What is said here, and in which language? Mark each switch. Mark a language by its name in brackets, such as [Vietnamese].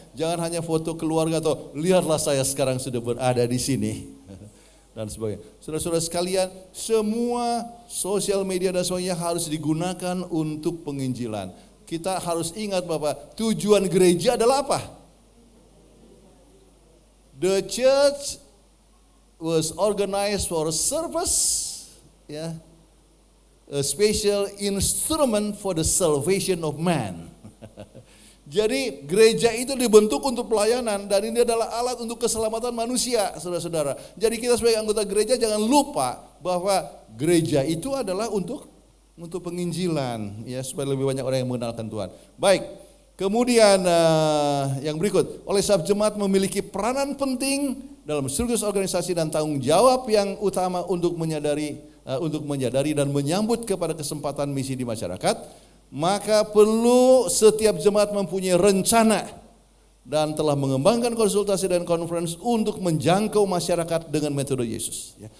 [Indonesian] Jangan hanya foto keluarga atau lihatlah saya sekarang sudah berada di sini dan sebagainya. Saudara-saudara sekalian, semua sosial media dan sebagainya harus digunakan untuk penginjilan. Kita harus ingat bahwa tujuan gereja adalah apa? [English] The church was organized for a service, ya, a special instrument for the salvation of man. [Indonesian] Jadi gereja itu dibentuk untuk pelayanan dan ini adalah alat untuk keselamatan manusia, saudara-saudara. Jadi kita sebagai anggota gereja jangan lupa bahwa gereja itu adalah untuk penginjilan, ya, supaya lebih banyak orang yang mengenalkan Tuhan. Baik, kemudian yang berikut, oleh sebab jemaat memiliki peranan penting dalam struktur organisasi dan tanggung jawab yang utama untuk menyadari dan menyambut kepada kesempatan misi di masyarakat, maka perlu setiap jemaat mempunyai rencana dan telah mengembangkan konsultasi dan conference untuk menjangkau masyarakat dengan metode Yesus.